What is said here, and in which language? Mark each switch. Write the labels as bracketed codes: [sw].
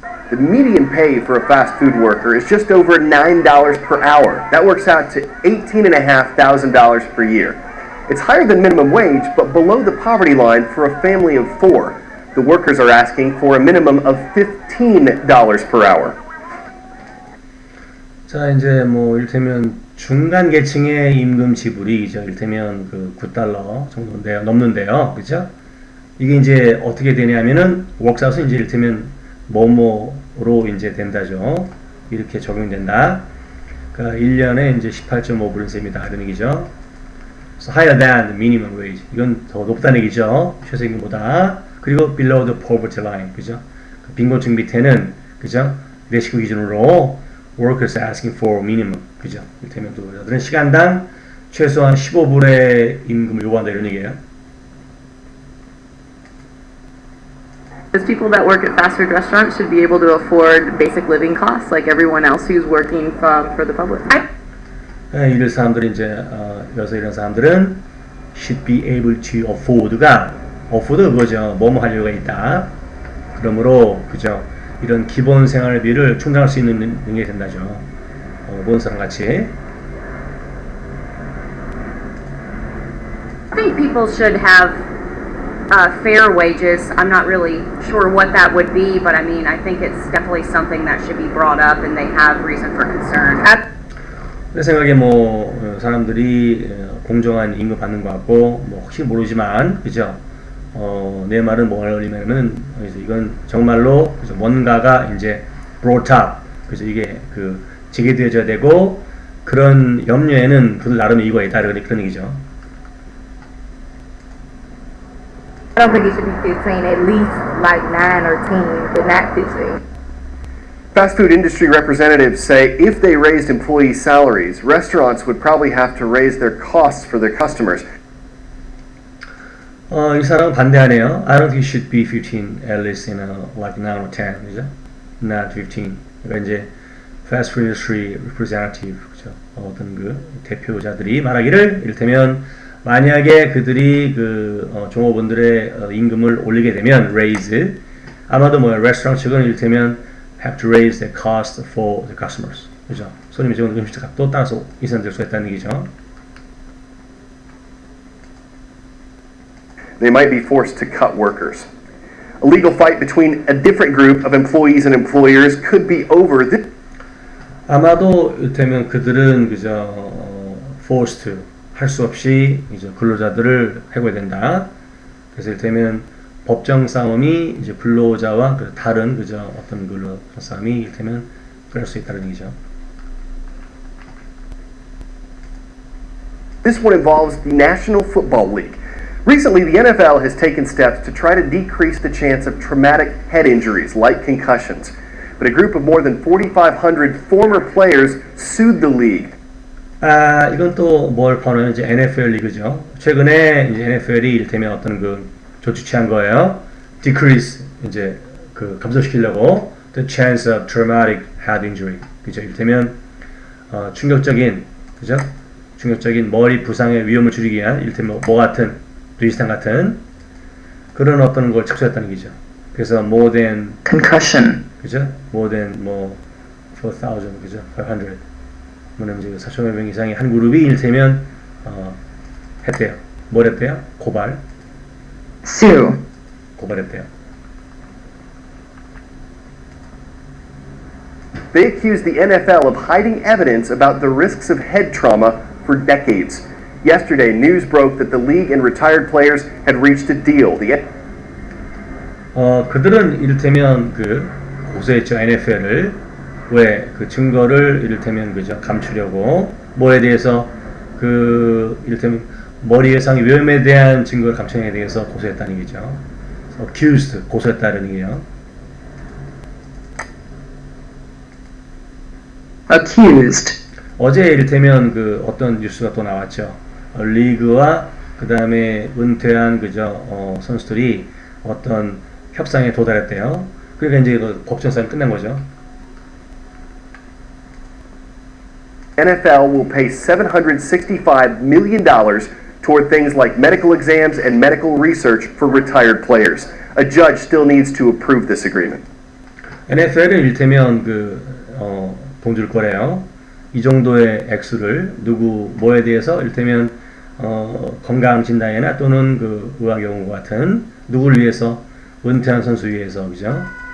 [en] The median pay for a fast food worker is just over $9 per hour. That works out to $18,500 per year. It's higher than minimum wage, but below the poverty line for a family of 4. The workers are asking for a minimum of $15 per hour. [ko] 자, 이제 뭐 이를테면 중간 계층의 임금 지불이죠. 이를테면 그 9달러 정도인데요, 넘는데요, 그죠? 이게 이제 어떻게 되냐면은 웍사우스 이제 이를테면 뭐뭐로 이제 된다죠. 이렇게 적용된다. 그러니까 1년에 이제 18.5불 셈이다 이런 얘기죠. [en] So higher than the minimum wage. [ko] 이건 더 높다는 얘기죠. 최저임금보다. 그리고 [en] below the poverty line. [ko] 그죠? 빈곤층 밑에는 그죠? 내시급 기준으로 [en] workers asking for minimum. [ko] 그죠? 이를테면 노동자들은 시간당 최소한 15불의 임금을 요구한다 이런 얘기예요. [en] Because people that work at fast food restaurants should be able to afford basic living costs like everyone else who's working for the public. [ko] 이럴 사람들은 이제 여기서 이런 사람들은 [en] should be able to afford [ko] 가 [en] afford [ko] 그거죠. 뭐뭐 할 여유가 있다. 그러므로 그죠. 이런 기본 생활비를 충당할 수 있는 능력이 된다죠. 모든 사람 같이. [en] I think people should have fair wages. I'm not really sure what that would be, but I mean, I think it's definitely something that should be brought up and they have reason for concern. [ko] 내 생각에 뭐 사람들이 공정한 임금 받는 것 같고 뭐 혹시 모르지만 그죠? 내 말은 뭐냐면은 이건 정말로 그죠? 뭔가가 이제 [en] brought up [ko] 그죠? 이게 그 제기되어져야 되고 그런 염려에는 그들 나름의 이유가 있다 그런 얘기죠. [en] I don't think it should be 15, at least like 9 or 10, but not 15. Fast food industry representatives say if they raised employee salaries, restaurants would probably have to raise their costs for their customers. [ko] 이 사람은 반대하네요. [en] I don't think it should be 15, at least like 9 or 10, [ko] 그죠? [en] Not 15. [ko] 그러니까 이제 [en] fast food industry representative, [ko] 그죠? 어떤 그 대표자들이 말하기를 이를테면 만약에 그들이 그 종업원들의 임금을 올리게 되면 [en] raise [ko] 아마도 뭐 레스토랑 측은 이를테면 [en] have to raise the cost for the customers. [ko] 그죠? 손님이 적은 음식 값도 따라서 인상될 수 있다는 얘기죠. [en] They might be forced to cut workers. A legal fight between a different group of employees and employers could be over. [ko] 아마도 이를테면 그들은 그저 [en] forced [ko] 할 수 없이 이제 근로자들을 해고해야 된다. 그래서 이를테면 법정 싸움이 이제 근로자와 다른 그저 어떤 근로 싸움이 이를테면 그럴 수 있다는 얘기죠. [en] This one involves the National Football League. Recently, the NFL has taken steps to try to decrease the chance of traumatic head injuries like concussions. But a group of more than 4,500 former players sued the league. [ko] 이건 또 뭘 포함하면 이제 NFL 리그죠. 최근에 이제 NFL이 이를테면 어떤 그 조치 취한 거예요. [en] Decrease [ko] 이제 그 감소시키려고 [en] the chance of traumatic head injury. [ko] 그죠? 이를테면 충격적인 그죠? 충격적인 머리 부상의 위험을 줄이기 위한 이를테면 뭐 같은 비슷한 같은 그런 어떤 걸 착수했다는 얘기죠. [en] 그래서 more than concussion. [ko] 그죠? [en] more than [ko] 뭐 4,000 그죠? 500 뭐냐면 4,000여 명 이상의 한 그룹이 이를테면 했대요. 뭘 했대요? 고발. [en] sue. [ko] 고발했대요. [en] They accused the NFL of hiding evidence about the risks of head trauma for decades. Yesterday, news broke that the league and retired players had reached a deal. [ko] 그들은 이를테면 그 고소했죠. NFL을 왜 그 증거를 이를테면 그죠 감추려고 뭐에 대해서 이를테면 머리외상 위험에 대한 증거를 감청에 대해서 고소했다는 얘기죠. [en] accused, [ko] 고소했다는 얘기예요. [en] accused, [ko] 어제 이를테면 어떤 뉴스가 또 나왔죠. 리그와 그 다음에 은퇴한 선수들이 어떤 협상에 도달했대요. 그러니까 이제 법정 싸움이 끝난 거죠. [en] NFL will pay $765 million toward things like medical exams and medical research for retired players. A judge still needs to approve this agreement. [ko] NFL은 이를테면 돈 줄 거래요. 이 정도의 액수를 뭐에 대해서 이를테면 건강 진단이나 또는 의학 연구와 같은 누구를 위해서 은퇴한 선수 위해서 그죠?